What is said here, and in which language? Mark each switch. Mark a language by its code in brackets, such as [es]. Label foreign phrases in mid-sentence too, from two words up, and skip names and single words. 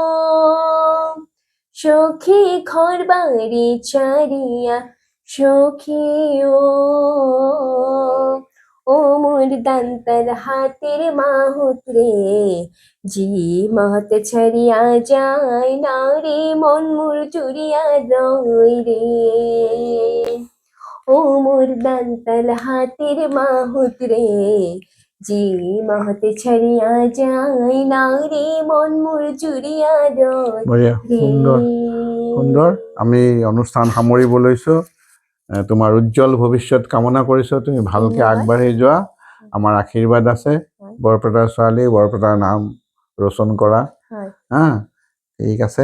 [rkt] সখী ঘর বাড়ি ছাড়িয়া সখী ও মোর দান্তার হাতের মাহুত রে জি মহত ছাড়িয়া যায় না রে মন মোর চুরিয়া রই রে ও মোর দান্তাল হাতের মাহুত রে জি মহত ছাড়িয়া যায় না রে মন মোর চুরিয়া রই [as] বঢ়িয়া, সুন্দৰ সুন্দৰ। আমি অনুষ্ঠান সামৰিব লৈছো। তোমাৰ উজ্জ্বল ভৱিষ্যত কামনা কৰিছো। তুমি ভালকে ধন্যবাদ। আগবাঢ়ি যোৱা, আমাৰ আশীৰ্বাদ আছে। হয়। বৰপেটাৰ ছোৱালী, বৰপেটাৰ নাম ৰোচন কৰা। হয়। হা, ঠিক আছে।